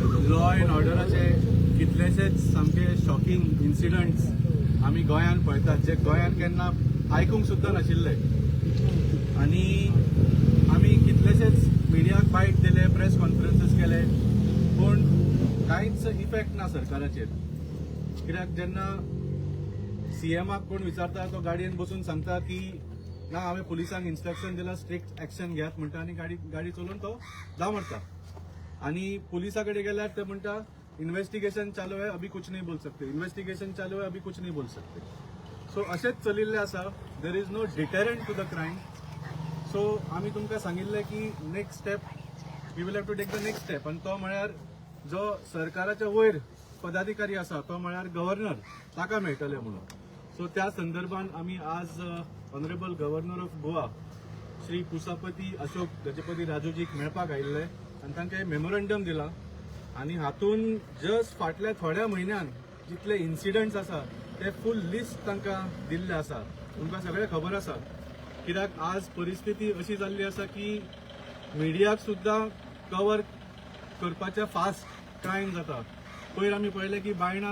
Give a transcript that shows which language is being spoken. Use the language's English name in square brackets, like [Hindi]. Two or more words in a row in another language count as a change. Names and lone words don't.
[English] law and orderache [Konkani] कितलेशेच सामके [English] shocking incidents [Konkani] आमी गोंयांत पळयतात जे गोंयांत केन्ना आयकूंक सुद्दां नाशिल्ले आनी आमी कितलेशेच मिडियाक बायट दिले [English] press conferences [Konkani] केले पूण कांयच इफेक्ट ना सरकाराचेर कित्याक जेन्ना सीएमाक कोण विचारता तो गाडयेन बसून सांगता की ना हांवें पुलिसांक इन्स्ट्रक्शन दिलां [English] strict action [Konkani] घेयात म्हणटा आनी गाडी चलोवन तो जाव मारता आनी पुलिसा कडेन गेल्यार ते म्हणटा [Hindi] इन्व्हेस्टिगेशन चालू है अभी कुछ नहीं बोल सकते इन्व्हेस्टिगेशन चालू है अभी कुछ नहीं बोल सकते [Konkani] सो अशेंच चलिल्ले आसा [English] there is no deterrent to the crime [Konkani] सो आमी तुमकां सांगिल्ले की [English] next step we will have to take the next step [Konkani] आनी तो म्हळ्यार जो सरकाराच्या वयर पदाधिकारी आसा तो म्हळ्यार गव्हर्नर ताका मेळटले म्हणून सो त्या संदर्भात आमी आज [English] Honourable Governor of Goa [Konkani] श्री कुसापती अशोक गजपती राजूजीक मेळपाक आयिल्ले आनी तांकां मेमोरंडम दिला आनी हातून जस्ट फाटल्या थोड्या म्हयन्यान जितले इन्सिडंट्स आसा ते [English] full list [Konkani] तांकां दिल्ले आसा तुमकां सगळें खबर आसा कित्याक आज परिस्थिती अशी जाल्ली आसा की मिडियाक सुद्दां कवर करपाचें [English] fast crime [Konkani] जाता पयर आमी पळयलें की बायणां